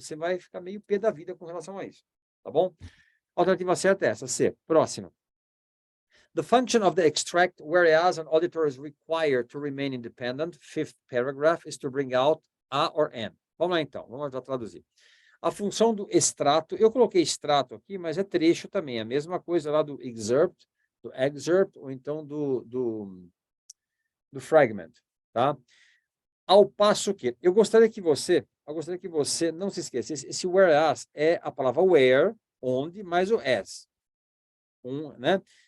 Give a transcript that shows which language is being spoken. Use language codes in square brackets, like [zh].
[pt] Você vai ficar meio pé da vida com relação a isso, tá bom? Alternativa certa é essa, C. Próxima. [en] The function of the extract, whereas an auditor is required to remain independent, fifth paragraph, is to bring out a or an. [pt] Vamos lá, então. Vamos já traduzir. A função do extrato, eu coloquei extrato aqui, mas é trecho também. É a mesma coisa lá do excerpt, ou então do fragment, tá? Ao passo que, eu gostaria que você não se esqueça, esse whereas é a palavra where, onde, mais o as. Né?